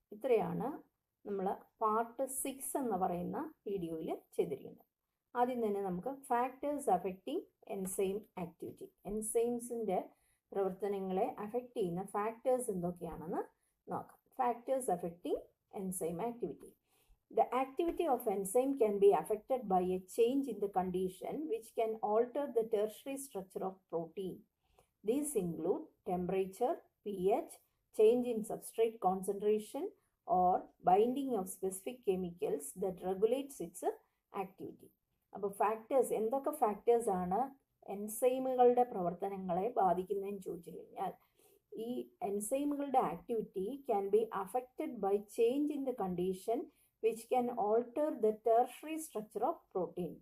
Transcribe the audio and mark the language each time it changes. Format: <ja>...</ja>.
<ml>ഇത്രയാണ് നമ്മൾ പാർട്ട് 6 എന്ന് പറയുന്ന വീഡിയോയിൽ ചെയ്തിരിക്കുന്നത്. ആദ്യം തന്നെ നമുക്ക്</ml> <en>factors affecting enzyme activity,</en> <ml>എൻസൈംസിൻ്റെ പ്രവർത്തനങ്ങളെ അഫക്റ്റ് ചെയ്യുന്ന ഫാക്ടേഴ്സ് എന്തൊക്കെയാണെന്ന് നോക്കാം.</ml> <en>Factors affecting enzyme activity. The activity of enzyme can be affected by a change in the condition which can alter the tertiary structure of protein. These include temperature, pH, change in substrate concentration, or binding of specific chemicals that regulates its activity.</en> <ml>അപ്പോൾ factors എന്തൊക്കെ factors ആണ് എൻസൈമുകളുടെ പ്രവർത്തനങ്ങളെ ബാധിക്കുന്നതെന്ന് ചോദിച്ചു കഴിഞ്ഞാൽ, ഈ എൻസൈമുകളുടെ</ml> <en>Activity can be affected by change in the condition which can alter the tertiary structure of protein.</en>